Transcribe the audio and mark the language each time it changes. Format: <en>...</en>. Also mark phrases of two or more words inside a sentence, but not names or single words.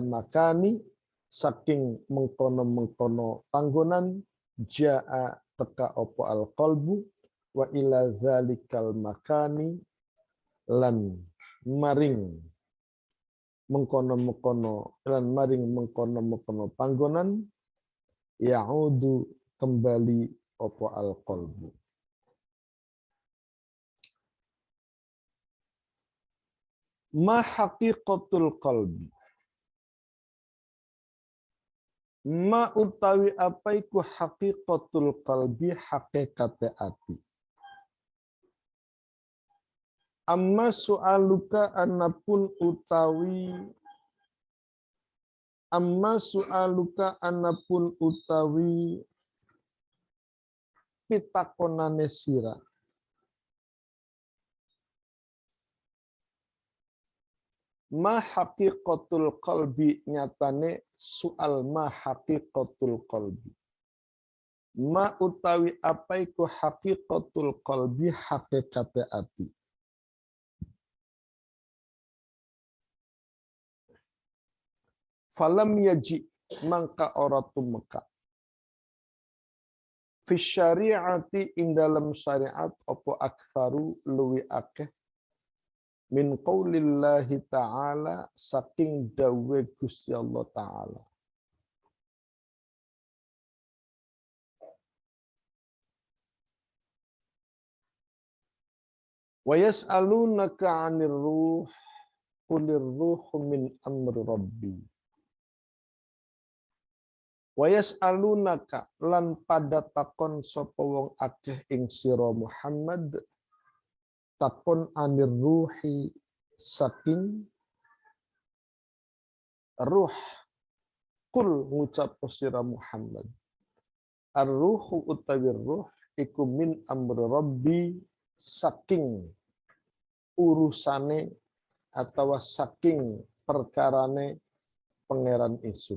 <jv>makani saking mengkono-mengkono panggonan jaa teka opo</jv> <ar>القلب وإلى ذلك المكان</ar> <jv>lan maring mengkono-mengkono panggonan ya'udu kembali opo al-qalbu.</jv> <ar>ما حقيقة القلب.</ar> <jv>Ma utawi apa iku</jv> <ar>حقيقة القلب</ar> <jv>hakikate ati.</jv> <ar>أما سؤالك</ar> <jv>anapun utawi pitakonane sira.</jv> <ar>ما حقيقة القلب</ar> <jv>nyatane soal</jv> <ar>ما حقيقة القلب.</ar> <jv>Ma utawi apa iku</jv> <ar>حقيقة القلب</ar> <jv>hakikate ati.</jv> <ar>فلم يجئ</ar> <jv>mangka ora tumeka.</jv> <ar>في الشريعة</ar> <jv>ing dalam syariat opo aktsaru luwi akeh</jv> <ar>من قول الله تعالى</ar> <jv>saking dawe Gusti Allah Ta'ala.</jv> <ar>ويسألونك عن الروح قل الروح من أمر ربي. ويسألونك</ar> <jv>lan pada takon sapa wong akeh ing sira Muhammad takon</jv> <ar>عن الروح</ar> <jv>saking ruh. Kul ngucap sira Muhammad ar-ruhu utawi ruh iku</jv> <ar>من أمر ربي</ar> <jv>saking urusane atau saking perkarane pangeran ingsun.</jv>